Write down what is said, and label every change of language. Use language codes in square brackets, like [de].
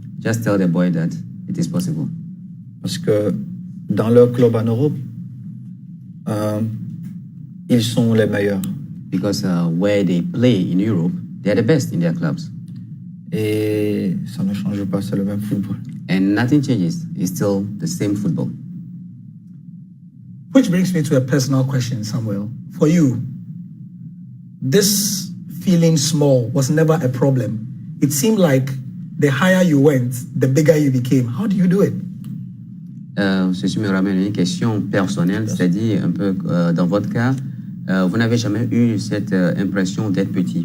[en] Just tell the boy that it is possible. [fr] Parce que dans leur club en Europe, ils sont les meilleurs. [en] Because where they play in Europe, they're the best in their clubs. [fr] Et ça ne change pas, c'est le même football. [en] And nothing changes. It's still the same football. Which brings me to a personal question, Samuel. For you, this feeling small was never a problem. It seemed like the higher you went, the bigger you became. How do you do it? [fr] Ceci me ramène à une question personnelle, c'est-à-dire un peu dans votre cas, vous n'avez jamais eu cette impression d'être petit.